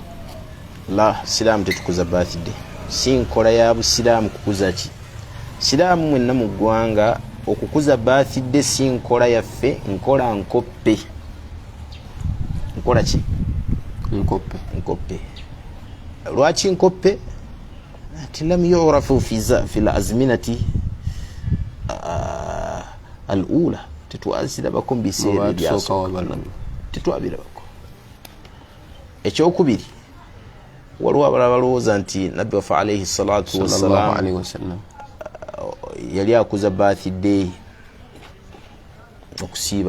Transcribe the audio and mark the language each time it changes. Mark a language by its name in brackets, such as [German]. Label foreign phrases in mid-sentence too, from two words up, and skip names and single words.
[Ganda] La, Siraamu tetukuza birthday. Si nkola ya Busiraamu kukuza ki. Siraamu mwenna mu ggwanga okukuza birthday si nkola yaffe, nkola nkoppe. Nkola ki? Nkoppe. Lwaki nkoppe? [Arabic] أنه لم يعرف في الأزمنة الأولى. [Ganda] Tetwazirabako mu biseera ebyasooka. Tetwabirabako. Ekyokubiri, waliwo abalala balowooza nti Nabbi waffe [Arabic] عليه الصلاة والسلام [Ganda] yali akuza birthday okusiiba.